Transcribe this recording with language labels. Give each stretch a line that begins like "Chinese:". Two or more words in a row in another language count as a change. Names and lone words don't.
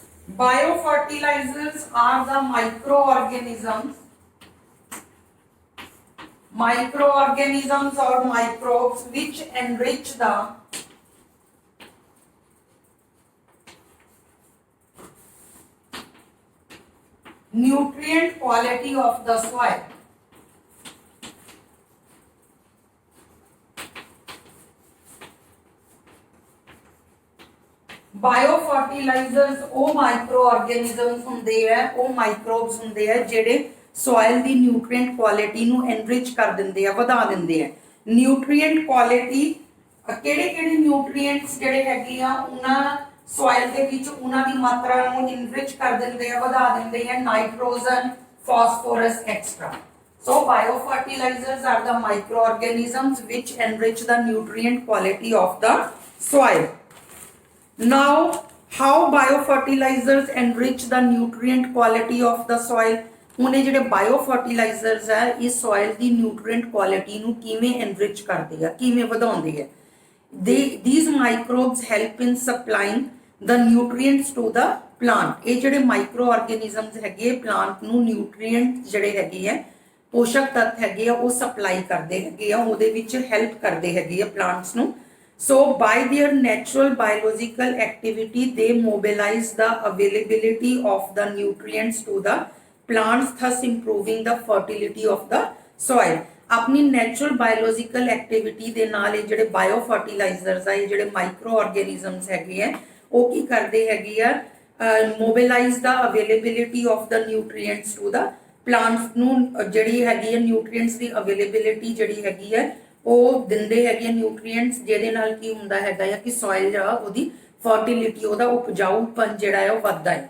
English: Biofertilizers are the microorganisms or microbes which enrich the nutrient quality of the soil.
Punjabi: ਬਾਇਓਫਰਟੀਲਾਈਜ਼ਰਸ ਉਹ
English: micro organisms
Punjabi: ਹੁੰਦੇ ਆ, ਉਹ ਮਾਈਕਰੋਬਸ ਹੁੰਦੇ ਆ ਜਿਹੜੇ ਸੋਇਲ ਦੀ
English: nutrient quality
Punjabi: ਨੂੰ ਐਨਰਿਚ ਕਰ ਦਿੰਦੇ ਆ, ਵਧਾ ਦਿੰਦੇ ਆ।
English: nutrient quality
Punjabi: ਕਿਹੜੇ ਕਿਹੜੇ ਨਿਊਟ੍ਰੀਐਂਟਸ ਜਿਹੜੇ ਹੈਗੇ ਆ ਉਹਨਾਂ ਸੋਇਲ ਦੇ ਵਿੱਚ ਉਹਨਾਂ ਦੀ ਮਾਤਰਾ ਨੂੰ ਐਨਰਿਚ ਕਰ ਦਿੰਦੇ ਆ, ਵਧਾ ਦਿੰਦੇ ਆ,
English: nitrogen, phosphorus etcetera. So biofertilizers are the microorganisms which enrich the nutrient quality of the soil. Now, how biofertilizers enrich the nutrient quality of the soil?
Punjabi: ਹੁਣ ਇਹ ਜਿਹੜੇ ਬਾਇਓਫਰਟੀਲਾਈਜ਼ਰਸ ਹੈ ਇਹ ਸੋਇਲ ਦੀ
English: nutrient quality
Punjabi: ਨੂੰ ਕਿਵੇਂ ਐਨਰਿਚ ਕਰਦੇ ਆ, ਕਿਵੇਂ ਵਧਾਉਂਦੇ ਆ।
English: these microbes help in supplying the nutrients to the plant।
Punjabi: ਇਹ ਜਿਹੜੇ
English: micro organisms
Punjabi: ਹੈਗੇ ਪਲਾਂਟ ਨੂੰ ਨਿਊਟ੍ਰੀਐਂਟ ਜਿਹੜੇ ਹੈਗੇ ਆ ਪੋਸ਼ਕ ਤੱਤ ਹੈਗੇ ਆ ਉਹ ਸਪਲਾਈ ਕਰਦੇ ਹੈਗੇ ਆ, ਉਹਦੇ ਵਿੱਚ ਹੈਲਪ ਕਰਦੇ ਹੈਗੇ ਆ ਪਲਾਂਟਸ ਨੂੰ।
English: So by their natural biological activity they mobilize the availability of the nutrients to the plants, thus improving the fertility of the soil।
Punjabi: ਆਪਣੀ
English: natural biological activity
Punjabi: ਦੇ ਨਾਲ ਇਹ ਜਿਹੜੇ ਬਾਇਓਫਰਟੀਲਾਈਜ਼ਰਸ ਆ, ਇਹ ਜਿਹੜੇ
English: micro organisms
Punjabi: ਹੈਗੇ ਆ ਉਹ ਕੀ ਕਰਦੇ ਹੈਗੇ ਆ,
English: mobilize the availability of the nutrients to the plants
Punjabi: ਨੂੰ ਜਿਹੜੀ ਹੈਗੀ ਹੈ ਨਿਊਟ੍ਰੀਐਂਟਸ ਦੀ ਅਵੇਲੇਬਿਲਿਟੀ ਜਿਹੜੀ ਹੈਗੀ ਹੈ ਉਹ ਦਿੰਦੇ ਹੈਗੇ ਨਿਊਟ੍ਰੀਐਂਟਸ, ਜਿਹਦੇ ਨਾਲ ਕੀ ਹੁੰਦਾ ਹੈਗਾ ਆ ਕਿ ਸੋਇਲ ਜਿਹੜਾ ਉਹਦੀ ਫਰਟੀਲਿਟੀ, ਉਹਦਾ ਉਪਜਾਊਪਨ ਜਿਹੜਾ ਹੈ ਉਹ ਵੱਧਦਾ ਹੈ।